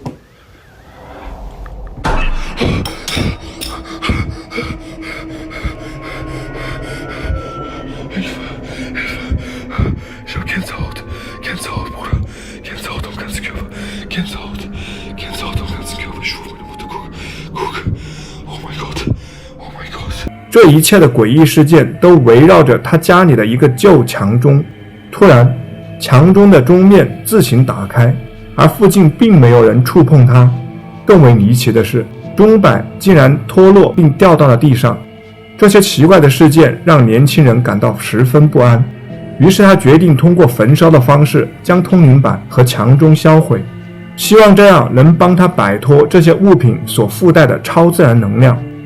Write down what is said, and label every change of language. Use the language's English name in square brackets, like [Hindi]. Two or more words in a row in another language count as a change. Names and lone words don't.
[German] Ich hab Gänsehaut, Bruder. Gänsehaut am ganzen Körper. Gänsehaut am ganzen Körper. Ich schwöre meine Mutter, guck. Oh mein Gott. [Chinese] 这一切的诡异事件都围绕着他家里的一个旧墙钟。突然，墙钟的钟面自行打开，而附近并没有人触碰它。更为离奇的是，钟摆竟然脱落并掉到了地上。这些奇怪的事件让年轻人感到十分不安，于是他决定通过焚烧的方式将通灵板和墙钟销毁，希望这样能帮他摆脱这些物品所附带的超自然能量。